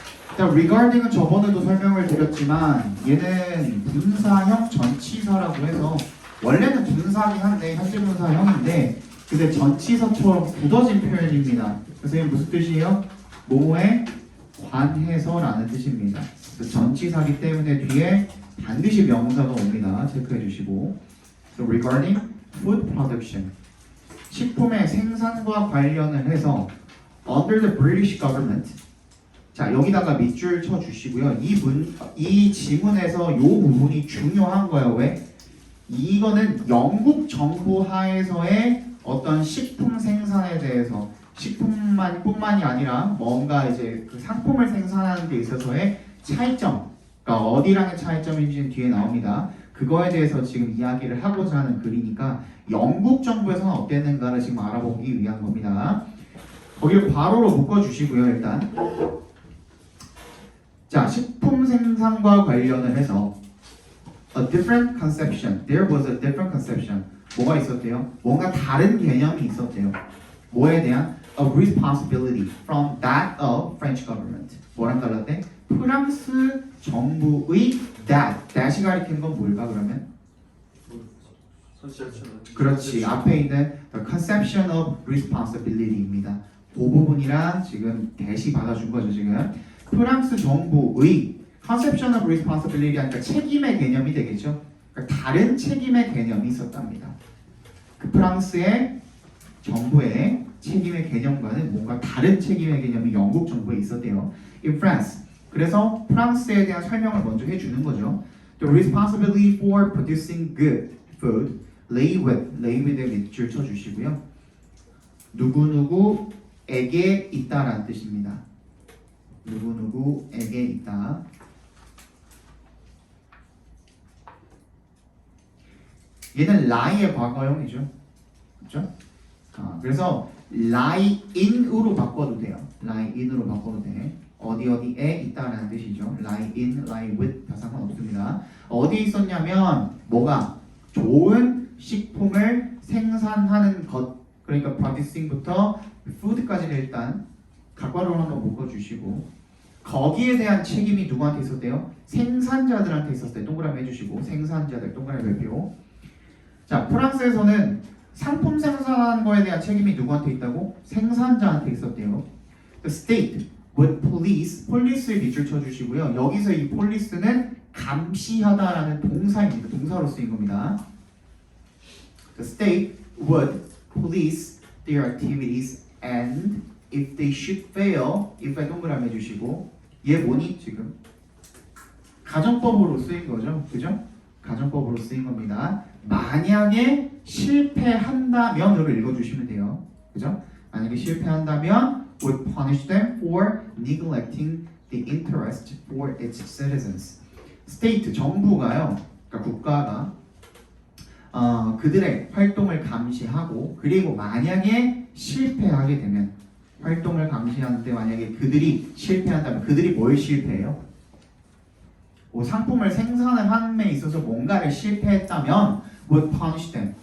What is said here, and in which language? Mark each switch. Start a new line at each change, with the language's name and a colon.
Korean: 일단 regarding은 저번에도 설명을 드렸지만 얘는 분사형 전치사라고 해서 원래는 분사긴 한데 현재 분사형인데 근데 전치사처럼 굳어진 표현입니다. 그래서 이게 무슨 뜻이에요? 뭐에 관해서라는 뜻입니다. 그래서 전치사기 때문에 뒤에 반드시 명사가 옵니다. 체크해 주시고.
English: So regarding food production,
Korean: 식품의 생산과 관련을 해서
English: under the British government.
Korean: 자, 여기다가 밑줄 쳐 주시고요. 이 지문에서 이 부분이 중요한 거예요. 왜? 이거는 영국 정부 하에서의 어떤 식품 생산에 대해서 식품뿐만이 아니라 뭔가 이제 그 상품을 생산하는 데 있어서의 차이점, 그러니까 어디라는 차이점인지는 뒤에 나옵니다. 그거에 대해서 지금 이야기를 하고자 하는 글이니까 영국 정부에서는 어땠는가를 지금 알아보기 위한 겁니다. 거기를 괄호로 묶어주시고요. 일단 자, 식품 생산과 관련을 해서
English: a different conception. There was a different conception.
Korean: 뭐가 있었대요? 뭔가 다른 개념이 있었대요. 뭐에 대한?
English: A responsibility from that of French government.
Korean: 뭐랑 달랐대? 프랑스 정부의 that이 가리키는 건 뭘까 그러면? 그렇지. 앞에 있는
English: the conception of responsibility입니다.
Korean: 그 부분이랑 지금 대시 받아준 거죠 지금. 프랑스 정부의
English: conception of responsibility
Korean: 하니까 책임의 개념이 되겠죠. 그러니까 다른 책임의 개념이 있었답니다. 그 프랑스의 정부의 책임의 개념과는 뭔가 다른 책임의 개념이 영국 정부에 있었대요.
English: In France.
Korean: 그래서 프랑스에 대한 설명을 먼저 해주는 거죠.
English: The responsibility for producing good food lay with에
Korean: 밑줄 쳐주시고요. 누구누구에게 있다라는 뜻입니다. 누구누구에게 있다. 얘는 lie의 과거형이죠. 그렇죠? 그래서 lie in으로 바꿔도 돼요. lie in으로 바꿔도 돼. 어디에 있다라는 뜻이죠. lie in, lie with 다 상관없습니다. 어디에 있었냐면 뭐가 좋은 식품을 생산하는 것, 그러니까 producing부터 food까지를 일단 각괄호로 한번 묶어주시고 거기에 대한 책임이 누구한테 있었대요? 생산자들한테 있었어요. 동그라미 해주시고 생산자들 동그라미 별표. 자, 프랑스에서는 상품 생산하는 거에 대한 책임이 누구한테 있다고? 생산자한테 있었대요.
English: The state would police의
Korean: 밑줄 쳐주시고요. 여기서 이 police는 감시하다라는 동사입니다. 동사로 쓰인 겁니다.
English: The state would police their activities and if they should fail, if에
Korean: 동그라미 해주시고 얘 뭐니 지금? 가정법으로 쓰인 거죠. 그죠? 가정법으로 쓰인 겁니다. 만약에 실패한다면으로 읽어주시면 돼요. 그죠? 만약에 실패한다면
English: would punish them for neglecting the interest for its citizens.
Korean: state, 정부가요. 그러니까 국가가 그들의 활동을 감시하고 그리고 만약에 실패하게 되면 활동을 감시하는데 만약에 그들이 실패한다면 그들이 뭘 실패해요? 상품을 생산을 하는 데 있어서 뭔가를 실패했다면
English: would punish them.